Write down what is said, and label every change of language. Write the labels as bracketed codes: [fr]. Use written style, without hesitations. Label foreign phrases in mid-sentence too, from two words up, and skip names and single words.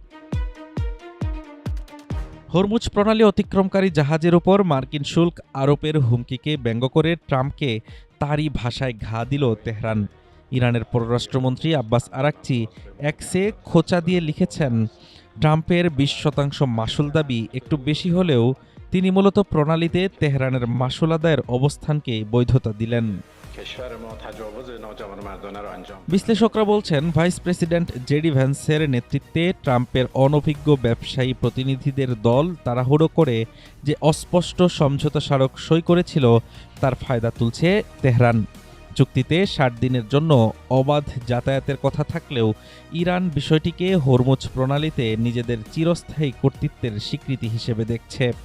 [bn] হরমুজ প্রণালী অতিক্রমকারী জাহাজের উপর মার্কিন শুল্ক আরোপের হুমকিকে ব্যঙ্গ করে ট্রাম্পকে তারই ভাষায় ঘা দিল তেহরান। ইরানের পররাষ্ট্রমন্ত্রী আব্বাস আরাকচি এক্সে খোঁচা দিয়ে লিখেছেন, ট্রাম্পের 20% মাশুল দাবি একটু বেশি হলেও তিনি মূলত প্রণালীতে তেহরানের মাশুল আদায়ের অবস্থানকে বৈধতা দিলেন। [fa] کشور ما تجاوز ناجوانمردانه را انجام [bn] বিশ্লেষকরা বলছেন, ভাইস প্রেসিডেন্ট জেডি ভ্যান্সের নেতৃত্বে ট্রাম্পের অনভিজ্ঞ ব্যবসায়ী প্রতিনিধিদের দল তাড়াহুড়ো করে যে অস্পষ্ট সমঝোতা স্মারক সই করেছিল তার ফায়দা তুলছে তেহরান। চুক্তিতে 60 দিনের জন্য অবাধ যাতায়াতের কথা থাকলেও ইরান বিষয়টিকে হরমুজ প্রণালীতে নিজেদের চিরস্থায়ী কর্তৃত্বের স্বীকৃতি হিসেবে দেখছে।